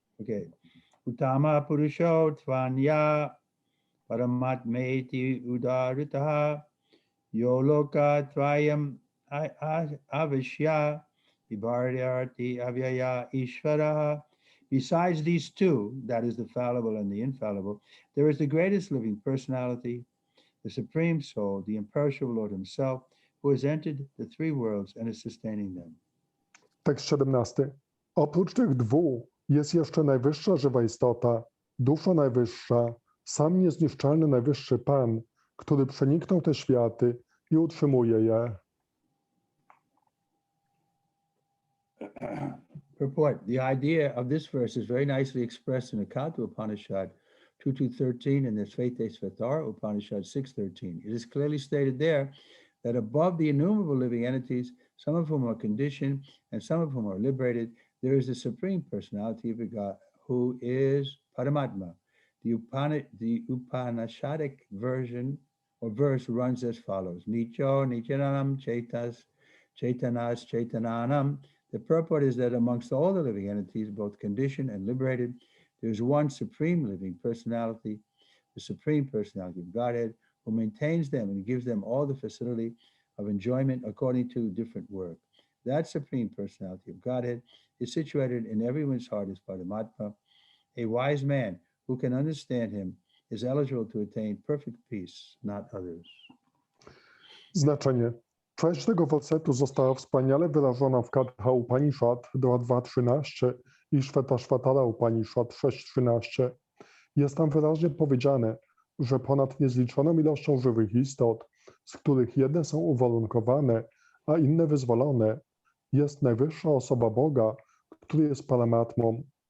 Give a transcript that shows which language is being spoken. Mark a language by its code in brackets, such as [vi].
[sa] Okay. Uttama Purusho Tvanya Paramatmeti Udaritaha Yoloka Tvayam Avishya Vibharyarti Avyaya Ishvaraha. [en] Besides these two, that is the fallible and the infallible, there is the greatest living personality, the supreme soul, the imperishable Lord himself, who has entered the three worlds and is sustaining them. [pl] Tekst 17. Oprócz tych dwóch jest jeszcze najwyższa żywa istota, dusza najwyższa, sam niezniszczalny najwyższy Pan, który przeniknął te światy i utrzymuje je. [en] Purport. The idea of this verse is very nicely expressed in the Katha Upanishad 2.2.13 and the Svetasvatara Upanishad 6.13. It is clearly stated there that above the innumerable living entities, some of whom are conditioned and some of whom are liberated, there is the supreme personality of God, who is Paramatma. The Upanishadic version or verse runs as follows: [sa] Nicho Nichananam Chaitas Chaitanas Chaitananam. [en] The purport is that amongst all the living entities, both conditioned and liberated, there is one supreme living personality, the supreme personality of Godhead, who maintains them and gives them all the facility of enjoyment according to different work. That supreme personality of Godhead is situated in everyone's heart as Paramatma. A wise man who can understand him is eligible to attain perfect peace, not others. [pl] Znaczenie. Treść tego wersetu została wspaniale wyrażona w Katha Upanishad 2.2.13 i Shvetashvatara Upanishad 6.13. Jest tam wyraźnie powiedziane, że ponad niezliczoną ilością żywych istot, z których jedne są uwarunkowane, a inne wyzwolone, jest najwyższa osoba Boga, który jest Paramatmą.